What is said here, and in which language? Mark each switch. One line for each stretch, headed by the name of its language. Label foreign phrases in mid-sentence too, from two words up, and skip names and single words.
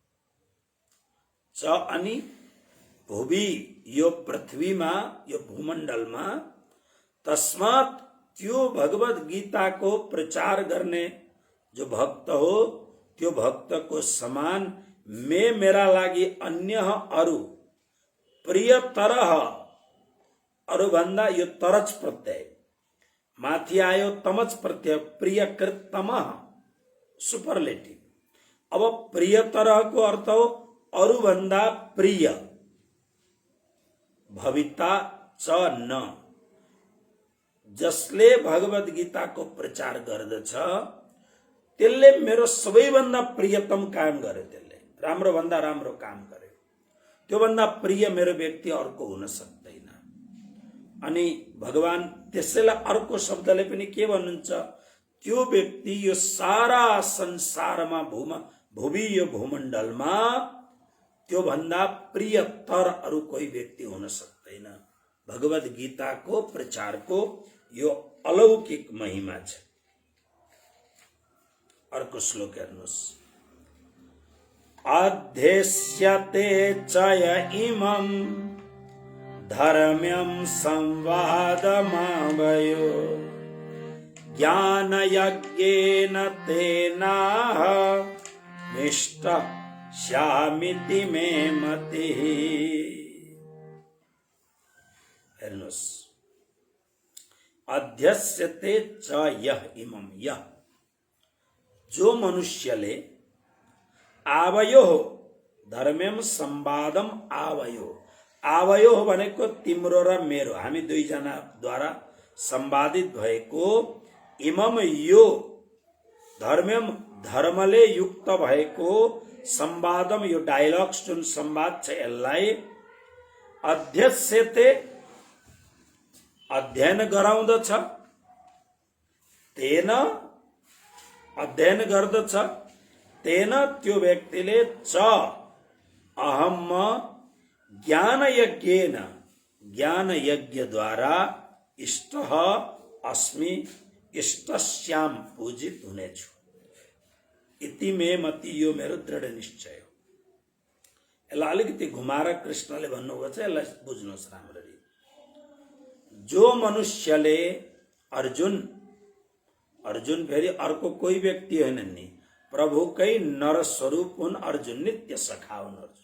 Nepali: च अनि भुवि, यो पृथ्वीमा, यो भूमण्डलमा, तस्मात्, त्यो भगवत गीताको प्रचार गर्ने जो भक्त हो, त्यो भक्तको समान मेरा लागि अन्य अरू प्रियतर, अरू भन्दा यो तरच प्रत्यय माथि आयो, तमच प्रत्यय, प्रियकृतम सुपरलेटिभ। अब प्रियतरको अर्थ हो अरू भन्दा प्रिय।
Sanskrit: भविता च न,
Nepali: जसले भगवत गीताको प्रचार गर्दछ त्यसले मेरो सबैभन्दा प्रियतम काम गर्यो, त्यसले राम्रो भन्दा राम्रो काम गर्यो। त्यो भन्दा प्रिय मेरो व्यक्ति अर्को हुन सक्दैन। अनि भगवान त्यसैलाई अर्को शब्दले पनि के भन्नुहुन्छ, त्यो व्यक्ति यो सारा संसारमा भूमि यो भूमण्डलमा त्यो भन्दा प्रियतर अरू कोही व्यक्ति हुन सक्दैन। भगवत गीताको प्रचारको यो अलौकिक महिमा छ। अर्को श्लोक हेर्नुहोस्।
Sanskrit: अध्यस्यते च इमं धर्म्यं संवादमावयो ज्ञानयज्ञेन तेनाह मिष्टः श्यामिति मे मतिः।
Nepali: हेर्नुहोस्।
Sanskrit: अध्यस्यते च
Nepali: यह इमं, यह जो मनुष्यले
Sanskrit: आवयो धर्म्यम संवादम आवयो,
Nepali: आवयो भनेको तिम्रो र मेरो, हामी दुईजना द्वारा संवादित भएको, इमम यो धर्म्यम धर्मले युक्त भएको, संवादम यो डायलग्स जुन संवाद छ यसलाई अध्यस्यते अध्ययन गराउँदछ, तेन अध्ययन गर्दछ, तेन त्यो व्यक्तिले
Sanskrit: च अहम ज्ञान यज्ञेन,
Nepali: ज्ञान यज्ञद्वारा
Sanskrit: इष्ट अस्मि, इष्टस्याम
Nepali: पूजित हुनेछु।
Sanskrit: इति मे मति,
Nepali: यो मेरो दृढ निश्चय हो। यसलाई अलिकति घुमाएर कृष्णले भन्नुभएको छ, यसलाई बुझ्नुहोस् राम्ररी। जो मनुष्यले अर्जुन फेरि अर्को कोही व्यक्ति होइन नि, प्रभुकै नर स्वरूप हुन् अर्जुन, नित्य सखा हुन् अर्जुन।